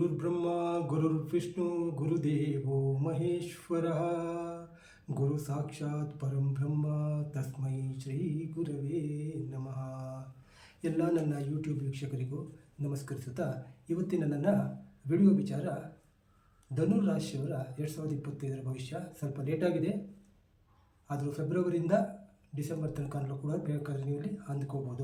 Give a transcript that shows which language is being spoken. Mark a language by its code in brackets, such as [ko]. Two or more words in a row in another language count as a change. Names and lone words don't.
[sa] ಗುರುರ್ಬ್ರಹ್ಮ ಗುರುರ್ವಿಷ್ಣು ಗುರುದೇವೋ ಮಹೇಶ್ವರಃ ಗುರು ಸಾಕ್ಷಾತ್ ಪರಂ ಬ್ರಹ್ಮ ತಸ್ಮೈ ಶ್ರೀ ಗುರವೇ ನಮಃ. [kn] ಎಲ್ಲ ನನ್ನ ಯೂಟ್ಯೂಬ್ ವೀಕ್ಷಕರಿಗೂ ನಮಸ್ಕರಿಸುತ್ತಾ ಇವತ್ತಿನ ನನ್ನ ವಿಡಿಯೋ ವಿಚಾರ ಧನುರ್ ರಾಶಿಯವರ 2025 ಭವಿಷ್ಯ. ಸ್ವಲ್ಪ ಲೇಟಾಗಿದೆ, ಆದರೂ ಫೆಬ್ರವರಿಯಿಂದ ಡಿಸೆಂಬರ್ ತನಕ ಕೂಡ ಬೇಕಾದರೆ ನೀವು ಇಲ್ಲಿ ಅಂದ್ಕೋಬೋದು.